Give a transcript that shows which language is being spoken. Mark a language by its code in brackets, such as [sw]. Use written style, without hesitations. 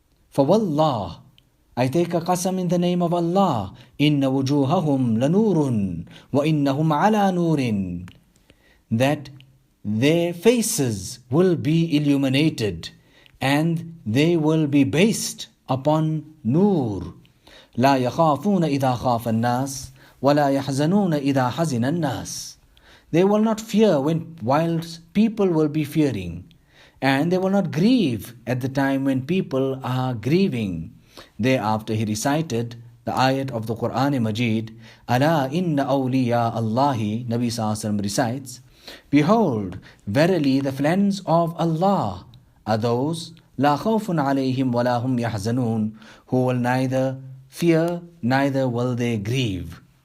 [en] For wallah, I take a qasam in the name of Allah, [ar] inna wujuhahum lanurun wa innahum ala nurin, [en] that their faces will be illuminated and they will be based upon nur. [ar] لا يخافون إذا خاف الناس ولا يحزنون إذا حزن الناس. [en] They will not fear whilst people will be fearing, and they will not grieve at the time when people are grieving. Thereafter he recited the ayat of the Quran Majid, [ar] Ala inna awliya Allahi, [en] Nabi Sallallahu Alaihi Wasallam recites, behold, verily the friends of Allah are those [ar] La khawfun alayhim wa la hum yahzanun, [en] who will neither fear, neither will they grieve.